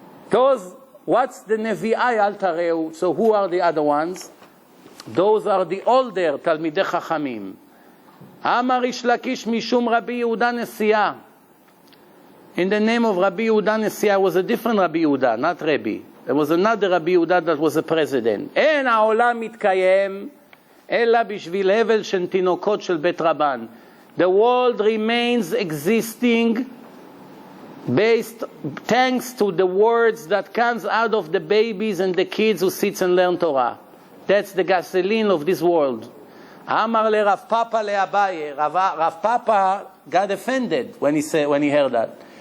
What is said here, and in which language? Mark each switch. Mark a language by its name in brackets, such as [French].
[English] Those, what's the Nevi'ai al Tareu? So who are the other ones? Those are the older Talmidei Chachamim. Amar Ish Lakish Mishum Rabbi Yehuda Nesiah. In the name of Rabbi Yehuda Nesiah was a different Rabbi Yehuda, not Rabbi. There was another Rabbi Yehuda that was a president. [Hebrew] אין העולם מתקיים אלא בשביל הבל של תינוקות של בית רבן. [English] The world remains existing based thanks to the words that comes out of the babies and the kids who sits and learn Torah. That's the gasoline of this world. Amar le Rav Papa le Abaye. Rav Papa got offended when he heard that.